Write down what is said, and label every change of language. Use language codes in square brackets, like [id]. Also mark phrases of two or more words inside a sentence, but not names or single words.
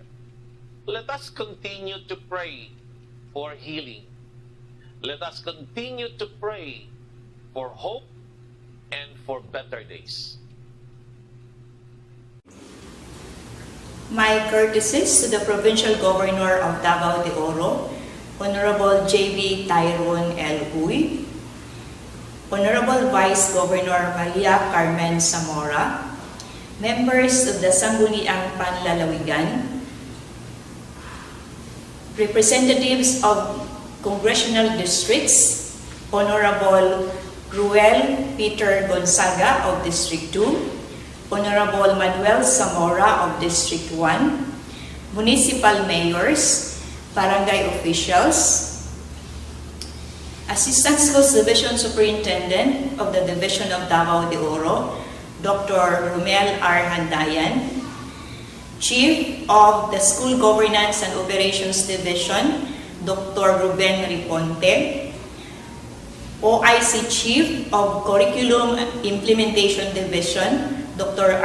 [en] Let us continue to pray for healing. Let us continue to pray for hope and for better days. My courtesies to the Provincial Governor of Davao de Oro, Honorable J.B. Tyrone L. Uy, Honorable Vice Governor Maria Carmen Zamora, members of the Sangguniang Panlalawigan, representatives of congressional districts, Honorable Ruel Peter Gonzaga of District 2, Honorable Manuel Zamora of District 1, municipal mayors, barangay officials, Assistant Schools Division Superintendent of the Division of Davao de Oro, Dr. Romel R. Handayan, Chief of the School Governance and Operations Division, Dr. Ruben Riponte, OIC Chief of Curriculum Implementation Division, Dr.